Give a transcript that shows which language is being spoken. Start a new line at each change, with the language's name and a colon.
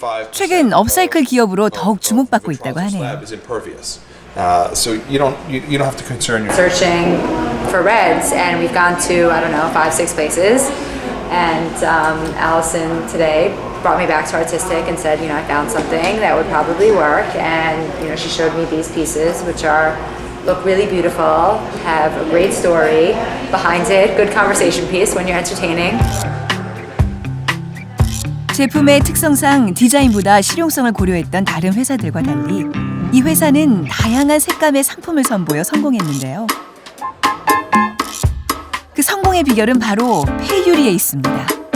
Korean: 최근 업사이클 기업으로 더욱 주목받고 있다고 하네요.
English: So you don't have to concern yourself. Searching for reds, and we've gone to 5-6 places. And Allison today brought me back to artistic and said, I found something that would probably work. And she showed me these pieces, which look really beautiful, have a great story behind it, good conversation piece when you're entertaining.
Korean: 제품의 특성상 디자인보다 실용성을 고려했던 다른 회사들과 달리 이 회사는 다양한 색감의 상품을 선보여 성공했는데요. 그 성공의 비결은 바로 폐유리에 있습니다.